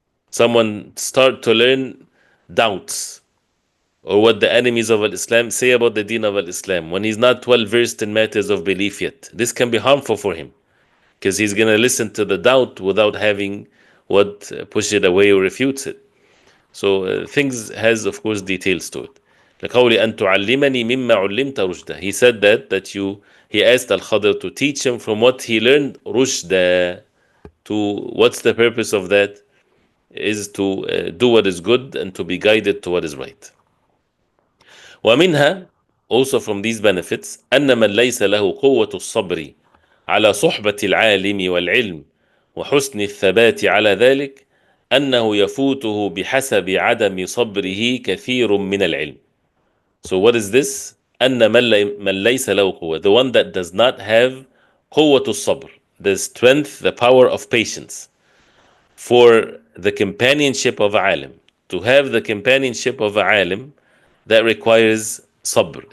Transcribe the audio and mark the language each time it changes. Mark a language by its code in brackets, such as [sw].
[en] Someone start to learn doubts or what the enemies of Islam say about the deen of Islam when he's not well versed in matters of belief yet. This can be harmful for him because he's going to listen to the doubt without having what push it away or refutes it. So things has, of course, details to it. [ar] لقول أن تعلمني مما علمت رشدا. [en] He said that he asked Al-Khadr to teach him from what he learned rushda. To what's the purpose of that? Is to do what is good and to be guided to what is right. [ar] ومنها, [en] also from these benefits, [ar] أن من ليس له قوة الصبر على صحبة العالم والعلم وحسن الثبات على ذلك أنه يفوته بحسب عدم صبره كثير من العلم. [en] So what is this? [ar] أن من ليس له قوة, [en] the one that does not have [ar] قوة الصبر, [en] the strength, the power of patience, for the companionship of a alim. To have the companionship of a alim, that requires sabr.